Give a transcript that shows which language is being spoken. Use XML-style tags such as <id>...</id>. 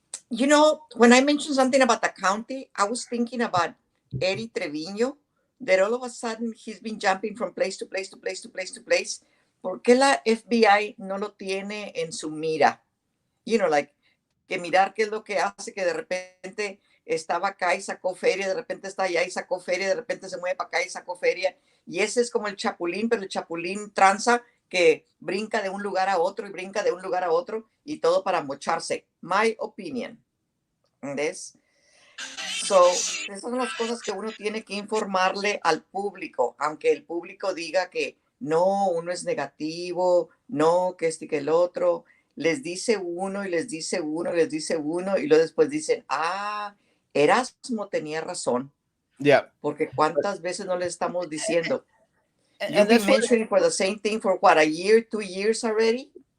<en>You know, when I mentioned something about the county, I was thinking about Eddie Trevino, that all of a sudden he's been jumping from place to place to place to place to place.</en> <es>¿Por qué la FBI no lo tiene en su mira?</es> <en>You know, like,</en> <es>que mirar qué es lo que hace, que de repente estaba acá y sacó feria, de repente está allá y sacó feria, de repente se mueve para acá y sacó feria. Y ese es como el chapulín, pero el chapulín tranza que brinca de un lugar a otro y brinca de un lugar a otro y todo para mocharse.</es> <en>My opinion.</en> <es>¿Ves? So, esas son las cosas que uno tiene que informarle al público, aunque el público diga que no, uno es negativo, no, que este y que el otro. Les dice uno y les dice uno y les dice uno y luego después dicen, Erasmo tenía razón,</es> <en>Yeah.</en> <es>porque cuántas veces no le estamos diciendo,</es> <en>And you've been that's what mentioning for the same thing for what, a year, 2 years already?</en>